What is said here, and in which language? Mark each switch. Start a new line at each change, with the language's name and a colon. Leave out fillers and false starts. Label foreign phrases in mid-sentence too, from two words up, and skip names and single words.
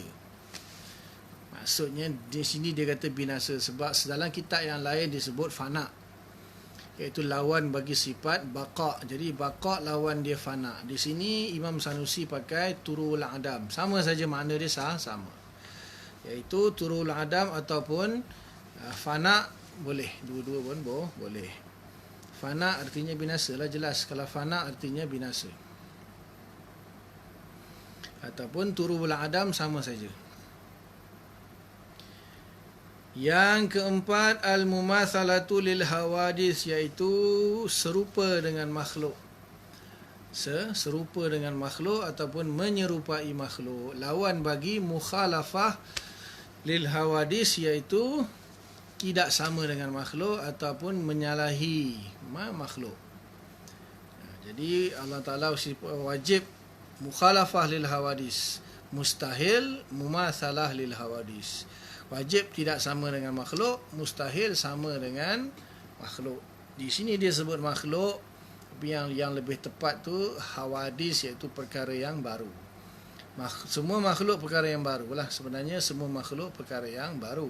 Malay: Maksudnya di sini dia kata binasa, sebab dalam kitab yang lain disebut fana, iaitu lawan bagi sifat baqa. Jadi baqa lawan dia fana. Di sini Imam Sanusi pakai
Arabic: turul adam.
Malay: Sama saja makna dia sama. Iaitu
Arabic: turul adam
Malay: ataupun fana boleh. Dua-dua pun boleh. Fana artinya binasa lah, jelas. Kalau fana artinya binasa. Ataupun
Arabic: turul adam
Malay: sama saja. Yang keempat,
Arabic: al-mumatsalatu lil hawadis,
Malay: iaitu serupa dengan makhluk. Serupa dengan makhluk ataupun menyerupai makhluk. Lawan bagi
Arabic: mukhalafah lil hawadis,
Malay: iaitu tidak sama dengan makhluk ataupun menyalahi makhluk. Jadi Allah Ta'ala wajib
Arabic: mukhalafah lil hawadis,
Malay: mustahil
Arabic: mumatsalah lil hawadis.
Malay: Wajib tidak sama dengan makhluk, mustahil sama dengan makhluk. Di sini dia sebut makhluk, tapi yang lebih tepat tu hawadis, iaitu perkara yang baru. Semua makhluk perkara yang baru lah. Sebenarnya semua makhluk perkara yang baru.